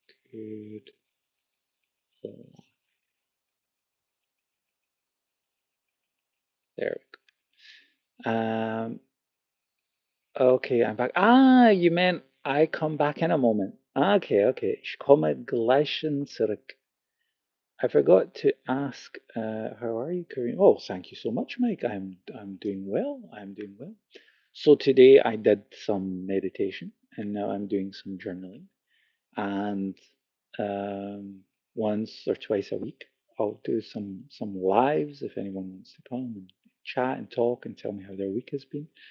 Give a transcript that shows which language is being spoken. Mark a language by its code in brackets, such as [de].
[en] Good laugh. There we go. Okay, I'm back. You meant I come back in a moment. Okay, okay. [de] Ich komme gleich zurück. [en] I forgot to ask, how are you, Kareem? Oh, thank you so much, Mike. I'm doing well. I'm doing well. So today I did some meditation and now I'm doing some journaling. And um, once or twice a week, I'll do some lives if anyone wants to come and chat and talk and tell me how their week has been.